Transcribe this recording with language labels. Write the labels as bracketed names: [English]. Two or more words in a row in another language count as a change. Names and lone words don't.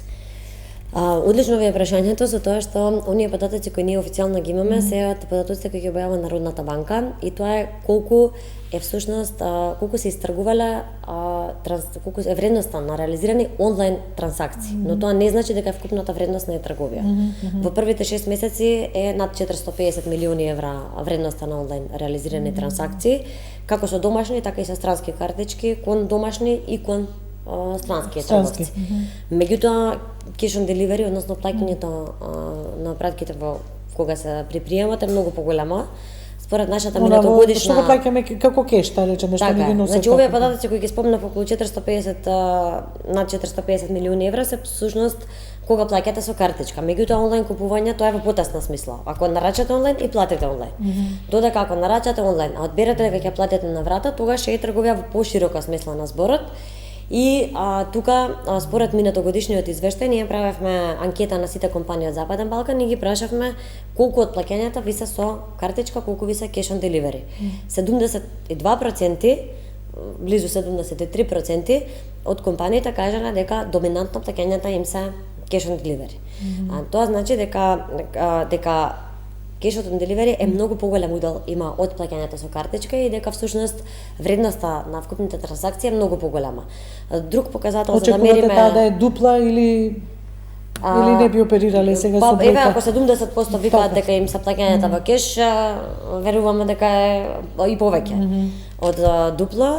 [Macedonian] Одлично ви е прашањето, за тоа што оние податоци кои ние официјално ги имаме се од податоците кои ги објавува Народната банка, и тоа е колку е всушност колку се истргувале колку е вредноста на реализирани онлайн трансакции, но тоа не значи дека е вкупната вредност на е-трговија. Во првите 6 месеци е над 450 милиони евра вредноста на онлайн реализирани трансакции, како со домашни, така и со странски картички, кон домашни и кон странски трговци. Меѓутоа, [English] cash on delivery, [Macedonian] односно плаќањето на пратките во кога се приприемат е многу поголема. Според нашата минатогодишна... Што го плаќаме како кеш, да речеме, што не ги носат. Значи, овие податоци кои ги спомнав, околу 450, над 450 милиони евра, се всушност кога плаќате со картичка. Меѓутоа, онлайн купување, тоа е во потесна смисла. Ако нарачате онлайн и платите онлайн. Додека ако нарачате онлайн, а одберете дека ќе платите на врата, тогаш е трговија во поширока смисла на зборот. И тука, според минатогодишниот извештај, ние правевме анкета на сите компании од Западен Балкан и ги прашавме колку од плаќањата ви се со картичка, колку ви се [English] cash on delivery. [Macedonian] 72%, близу 73% од компаниите кажале дека доминантно плаќањата им се [English] cash on delivery. [Macedonian] Тоа значи дека [English] cash on delivery [Macedonian] е многу поголем удел има од плаќањата со картичка и дека всушност вредноста на вкупните трансакции е многу поголема. Друг показател за да мериме... Очекувате таа да е дупла или не би оперирале сега со бројка? Еве, ако 70% викаат дека им се плаќањата во кеш, веруваме дека е и повеќе од дупло.